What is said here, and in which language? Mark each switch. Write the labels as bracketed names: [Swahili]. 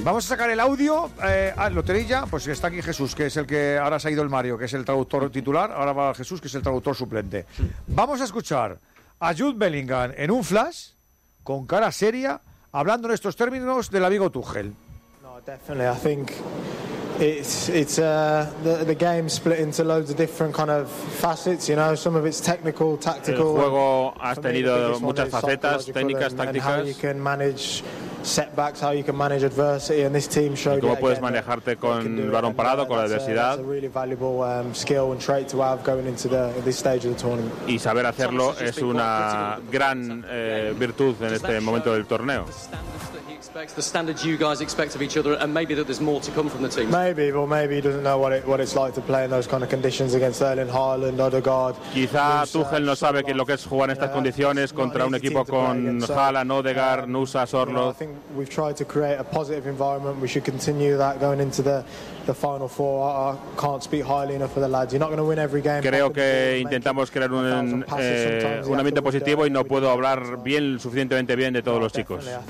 [Spanish] Vamos a sacar el audio. ¿Lo tenéis ya? Pues está aquí Jesús, que es el que... Ahora se ha ido el Mario, que es el traductor titular. Ahora va Jesús, que es el traductor suplente. Vamos a escuchar a Jude Bellingham en un flash, con cara seria, hablando en estos términos del amigo Tuchel. [English] No, definitely, I think... It's the game split into loads of different kind of facets, you know. Some of it's technical, tactical. [Spanish] El juego ha tenido muchas facetas técnicas, tácticas. [English] How you can manage setbacks, how you can manage adversity, and this team showed. [Spanish] ¿Cómo puedes manejarte con el balón parado, con la adversidad? [English] That's a really valuable skill and trait to have going into this stage of the tournament. [Spanish] Y saber hacerlo es una gran virtud en este momento del torneo. [English] The standards you guys expect of each other, and maybe that there's more to come from the team. Maybe, well, maybe he doesn't know what it's like to play in those kind of conditions against Erling Haaland, Odegaard. [Spanish] Quizá Tuchel no sabe qué lo que es jugar en estas condiciones contra un equipo con Haaland, Odegaard, Nusa, Sorloth. [English] I think we've tried to create a positive environment. We should continue that going into the final four. I can't speak highly enough for the lads. You're not going to win every game. [Spanish] Creo que intentamos crear un ambiente positivo y no puedo hablar bien, suficientemente bien, de todos los chicos.